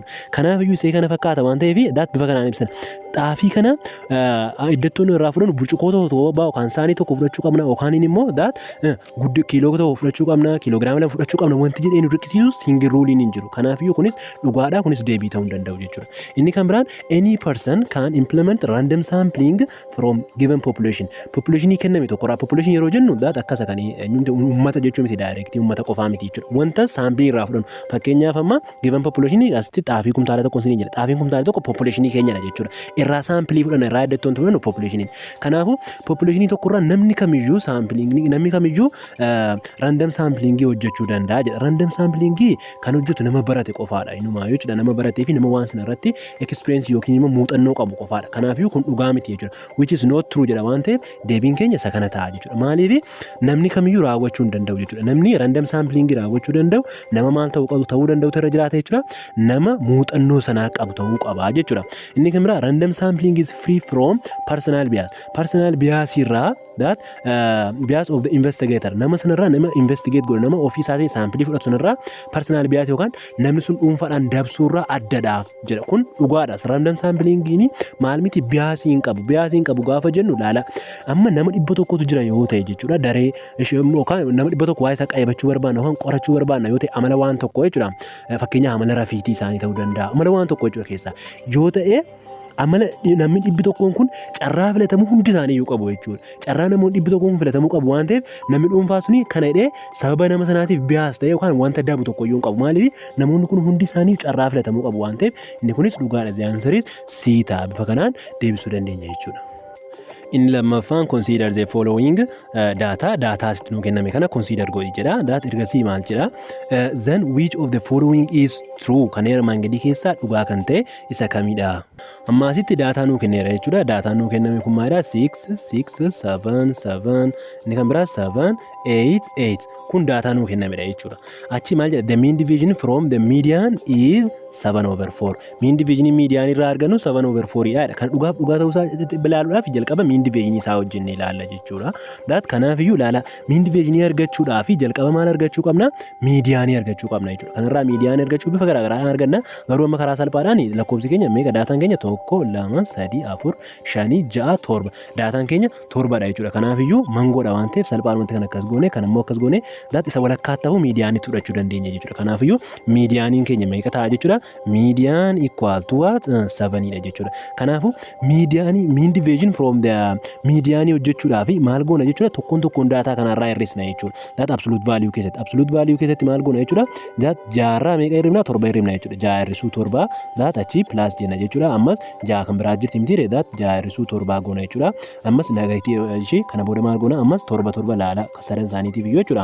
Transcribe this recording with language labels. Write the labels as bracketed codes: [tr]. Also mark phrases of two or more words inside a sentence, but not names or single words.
[om] Kanaaf iyyuu isee kana fakkaata waan ta'eef daat bifa kanaan ibsina. Xaafii kana iddattoon irraa fudhannu burcuqoo tokko yookaan saanii tokko fudhachuu qabna yookaan immoo daat kiiloo tokko fudhachuu qabna kiiloogiraama 2 fudhachuu qabna wanti jedhee nu dirqisiisu [en] single rule [om] hin jiru. Kanaaf iyyuu kunis dhugaadhaa kunis deebii ta'uu danda'u jechuudha. Inni kan biraan [en] any person can implement random sampling from given population. [om] Population kenname tokko irraa population yeroo jennu daat akkasa kan uummata jechuu miti direct uummata qofaa miti jechuudha. Wanta sampilii irraa fudhannu fakkeenyaaf amma [en] given population [om] asitti xaafii kumtaala tokko isin jedha. Xaafiin kumtaala tokko population keenyadha jechuudha. Irraa sampilii fudhanna irraa iddattoon fudhannu population. Kanaafuu population tokko irraa namni kamiyyuu sampling namni kamiyyuu [en] random sampling [om] hojjechuu danda'a jedha. [en] Random sampling [om] kan hojjetu nama barate qofaadha. Inumaa jechuudha nama baratee fi nama waan sana irratti experience yookiin immoo muuxannoo qabu qofaadha. Kanaafuu kun dhugaa miti jechuudha. [en] Which is not true [om] jedha waan ta'eef deebiin keenya isa kana ta'a jechuudha. Maaliif namni kamiyyuu raawwachuu hin danda'u jechuudha. Namni [en] random sampling [om] raawwachuu danda'u nama maal ta'uu danda'u irra jiraata jechuudha. Nama muuxannoo sanaa qabu ta'uu qaba jechuudha. Inni kan biraa [en] random sampling is free from personal bias. Personal bias [om] irraa [en] that bias of the investigator [om] nama sanarraa nama investigate godhu nama ofii isaatii saampilii fudhatu sanarraa [en] personal bias [om] yookaan namni sun dhuunfaadhaan dabsuurraa addadha jedha. Kun dhugaadha. [en] Random samplingiin [om] maal miti biasii hin qabu. Biasii hin qabu gaafa jennu laala amma nama 100tu jira yoo ta'e jechuudha. Daree yookaan nama 100 waa'ee isaa qayyabachuu barbaanna yookaan qorachuu barbaanna yoo ta'e amala waan tokko jechuudha. Fakkeenyaaf amala rafiitii isaanii ta'uu danda'a. Amala waan tokko jechuudha keessaa yoo ta'e amala namni 100 kun carraa filatamuu hundi isaanii iyyuu qabu jechuudha. Carraa namoonni 100 kun filatamuu qabu waan ta'eef namni dhuunfaa suni kana hidhee sababa nama sanaatiif bias ta'e yookaan wanta dabu tokko iyyuu hin qabu. Maaliif namoonni kun hundi isaanii carraa filatamuu qabu waan ta'eef inni kunis dhugaadha. [en] The answer is C ta'a. [om] Bifa kanaan deebisuu dandeenya jechuudha. Inni lammaffaan [en] consider the following data [om] asitti nuu kenname kana consider godhi jedha. Daat ergasii maal jedha? [en] Then which of the following is true? [om] Kan armaan gadii keessaa dhugaa kan ta'e isa kamidha? Amma asitti daataa nuu kenneera jechuudha. Daataan nuu kenname kun maalidha? 6 7 7 inni kan biraa 7 8 kun daataa nuu kennamedha jechuudha. Achi maal jedha? [en] The mean division from the median is 7/4. Mean division [om] median irraa argannu 7/4 dha. Kan dhugaa ta'uu isaa ilaaluudhaaf jalqaba [en] mean division [om] isaa hojjennee ilaalla jechuudha. Kanaaf iyyuu ilaala [en] mean division [om] argachuudhaaf jalqaba maal argachuu qabna? Median argachuu qabna jechuudha. Kanarraa median argachuu bifa garaa garaan arganna. Garuu amma karaa salphaadhaan lakkoofsi keenya meeqa daataan keenya 1 2 3 4 5 6 7 daataan keenya 7 dha jechuudha. Kanaaf iyyuu mangoodha waan ta'eef salphaadhumatti kan akkas goone kan ammoo akkas goone isa walakkaa ta'uu miidiyaanitti fudhachuu dandeenya jechuudha. Kanaaf iyyuu miidiyaaniin keenya meeqa ta'a jechuudha? [en] Median equal to what? 7 [om] dha jechuudha. Kanaafuu miidiyaanii [en] mean division from the [om] miidiyaanii hojjechuudhaaf maal goona jechuudha? Tokkoon daataa kanarraa hir'isna jechuudha. [en] Absolute value [om] keessatti maal goona jechuudha? Jaarraa meeqa hir'ifna? 7 hir'ifna jechuudha. 6 hir'isuu 7 achi plus jenna jechuudha. Ammas 6 kan biraa jirti miti 6 hir'isuu 7 goona jechuudha. Ammas negatiivii ishee kana booda maal goona? Ammas 7 laala sadan isaaniitiif iyyuu jechuudha.